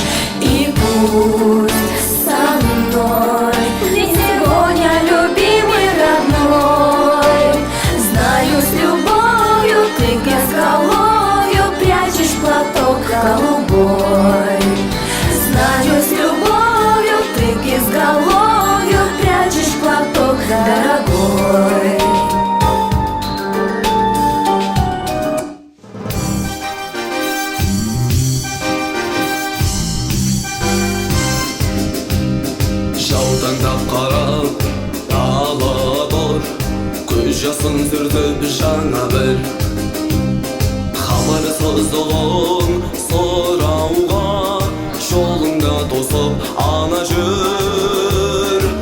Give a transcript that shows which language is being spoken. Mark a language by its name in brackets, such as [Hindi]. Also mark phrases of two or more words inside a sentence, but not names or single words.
[Russian] И пусть со мной ведь сегодня любимый, родной, знаю, с любовью ты к изголовью прячешь платок голубой. Знаю, с любовью ты к изголовью прячешь платок дорогой. [Kazakh] Жаутаңдап қарап даладор, көз жасын сүртіп жаңа бір хабарсыздығын сұрауға жолыңда тосып ана жүр.